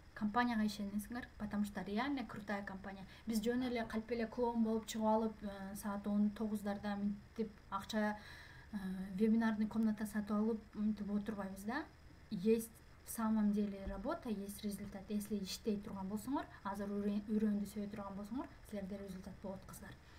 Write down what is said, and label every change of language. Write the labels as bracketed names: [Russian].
[Kyrgyz] компанияга ишенесиңер, [Russian] потому что реально крутая компания. [Kyrgyz] Биз жөн эле калп эле клоун болуп чыгып алып, саат 19-дарда мынтип акча вебинарный комната сатып алып мынтип отурбайбыз да. [Russian] Есть в самом деле работа, есть результат. [Kyrgyz] Если иштей турган болсоңор, азыр үрөндү сөйө турган болсоңор, силерде результат болот кыздар.